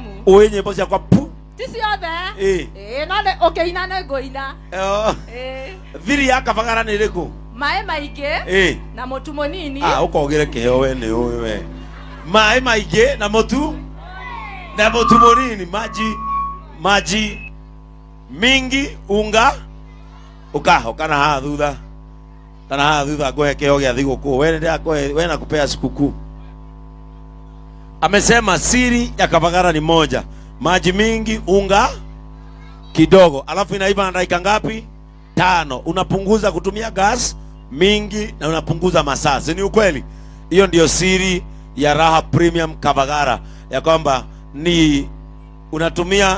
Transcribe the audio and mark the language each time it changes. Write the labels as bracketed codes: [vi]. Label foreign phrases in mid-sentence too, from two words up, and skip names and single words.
[ki] Ũĩ nyĩmbo ciakwa pu? Ti ciothe? No nĩ ũkĩina nĩ ngũina. Thiri ya Kavagara nĩ ĩrĩkũ? Maĩ maingĩ na mũtu mũnini. Ũkogere kĩheo we nĩ ũĩ we. Maĩ maingĩ na mũtu mũnini. [sw] Maji mingi unga [ki] ukana haha thutha. Kana haha thutha ngohe kĩheo gĩa thigũkũ. [sw] We nakupea sikukuu. Amesema siri ya Kavagara ni moja. Maji mingi, unga kidogo. Alafu inaiva na dakika ngapi? 5. Unapunguza kutumia gas mingi na unapunguza masaa. Ni ukweli? Hiyo ndio siri ya Raha Premium Kavagara, ya kwamba ni unatumia.